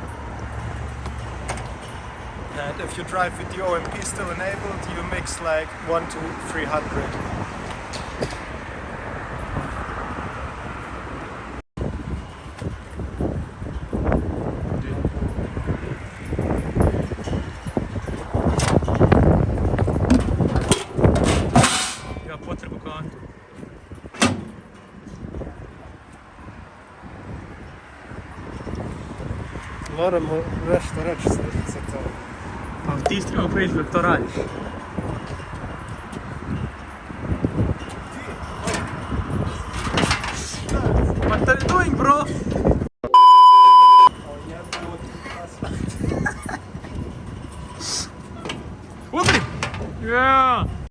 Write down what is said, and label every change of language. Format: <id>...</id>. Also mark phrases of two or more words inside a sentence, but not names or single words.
<en>And if you drive with the OMP still enabled, you mix like 1 to 300.</en> <bs>Ja potrebu kantu. Moramo nešto reći za to. Pa ti si trebao preći dok to radiš.</bs> <en>What are you doing, bro?</en> <bs>Udri!</bs> <en>Yeah!</en>